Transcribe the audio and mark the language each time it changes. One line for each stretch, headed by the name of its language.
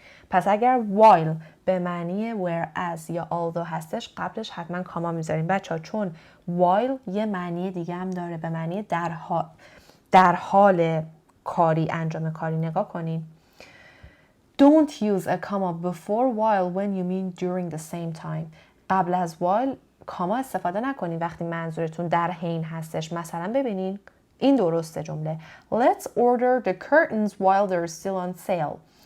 Persian: پس اگر while به معنی whereas یا although هستش قبلش حتما کاما میذارین بچه ها، چون while یه معنی دیگه هم داره، به معنی در حال کاری، انجام کاری. نگاه کنین.
English: Don't use a comma before while when you mean during the same time.
Persian: قبل از while کاما استفاده نکنین وقتی منظورتون در حین هستش. مثلا ببینین این درسته جمله.
English: Let's order the curtains while they're still on sale.